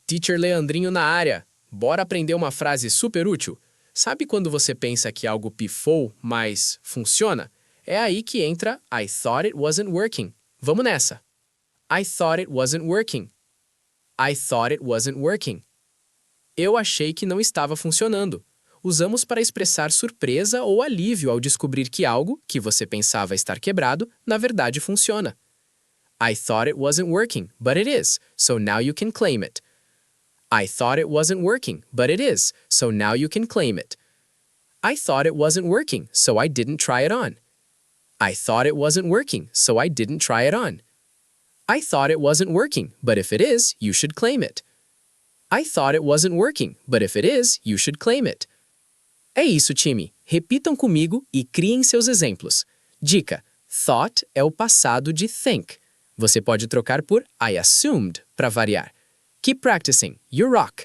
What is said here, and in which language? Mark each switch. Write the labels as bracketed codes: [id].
[pt] Teacher Leandrinho na área. Bora aprender uma frase super útil? Sabe quando você pensa que algo pifou, mas funciona? É aí que entra [en] I thought it wasn't working. [pt] Vamos nessa. [en] I thought it wasn't working. I thought it wasn't working. [pt] Eu achei que não estava funcionando. Usamos para expressar surpresa ou alívio ao descobrir que algo, que você pensava estar quebrado, na verdade funciona. [en] I thought it wasn't working, but it is, so now you can claim it. I thought it wasn't working, but it is, so now you can claim it. I thought it wasn't working, so I didn't try it on. I thought it wasn't working, so I didn't try it on. I thought it wasn't working, but if it is, you should claim it. I thought it wasn't working, but if it is, you should claim it. [pt] É isso, time. Repitam comigo e criem seus exemplos. Dica: thought é o passado de think. Você pode trocar por [en] I assumed [pt] para variar. [en] Keep practicing. You rock!